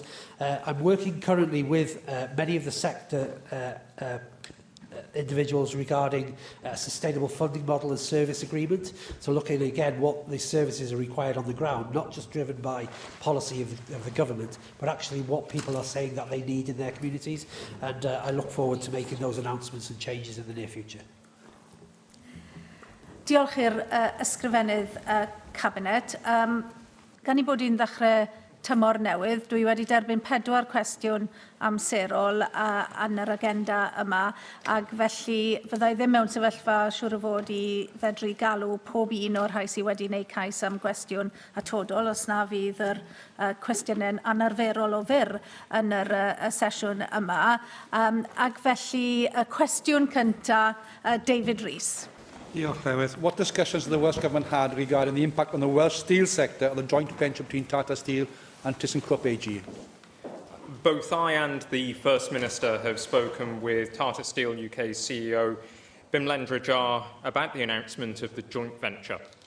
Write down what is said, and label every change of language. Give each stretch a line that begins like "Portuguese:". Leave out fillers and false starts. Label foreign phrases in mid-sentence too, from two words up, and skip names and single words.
English: I'm working currently with many of the sector individuals regarding a sustainable funding model and service agreement. So looking again what the services are required on the ground, not just driven by policy of the government, but actually what people are saying that they need in their communities. And I look forward to making those announcements and changes in the near future.
Welsh: Diolch i'r ysgrifennydd Cabinet. Gan I bod i'n ddechrau tymor newydd, dwi wedi derbyn 4 cwestiwn amserol yn yr agenda yma, ac felly fyddai ddim mewn sefyllfa siŵr o fod i fedru galw pob un o'r rhai sydd wedi wneud cais am gwestiwn atodol, os na fydd yr cwestiynau'n anarferol o fyr yn yr sesiwn yma. Ac felly y cwestiwn cyntaf, David Rees. Diolch, Llywydd.
English: What discussions has the Welsh Government had regarding the impact on the Welsh steel sector of the joint venture between Tata Steel and ThyssenKrupp AG? Both I and the First Minister have spoken with Tata Steel UK's CEO, Bimlendra Jar, about the announcement of the joint venture.